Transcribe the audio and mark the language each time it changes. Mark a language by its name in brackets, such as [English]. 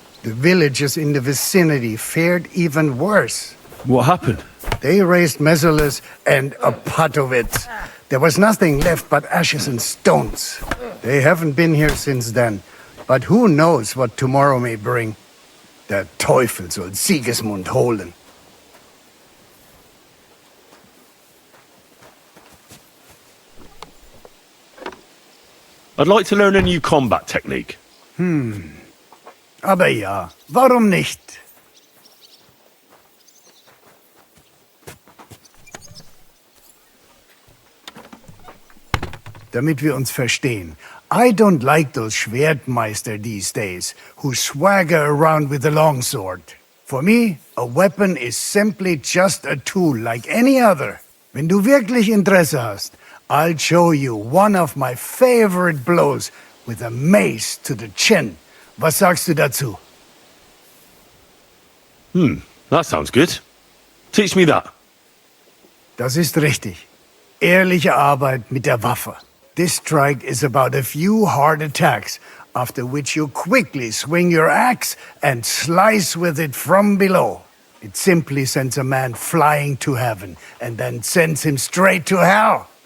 [English] The villagers in the vicinity fared even worse. What happened? They razed Mesolis and Opatowitz. There was nothing left but ashes and stones. They haven't been here since then, but who knows what tomorrow may bring. [German] Der Teufel soll Sigismund holen. [English] I'd like to learn a new combat technique. [German] Aber ja, warum nicht? Damit wir uns verstehen, [English] I don't like those [German] Schwertmeister [English] these days who swagger around with a longsword. For me, a weapon is simply just a tool like any other. [German] Wenn du wirklich Interesse hast, [English] I'll show you one of my favorite blows with a mace to the chin. [German] Was sagst du dazu? [English] That sounds good. Teach me that. [German] Das ist richtig. Ehrliche Arbeit mit der Waffe. [English] This strike is about a few hard attacks, after which you quickly swing your axe and slice with it from below. It simply sends a man flying to heaven and then sends him straight to hell.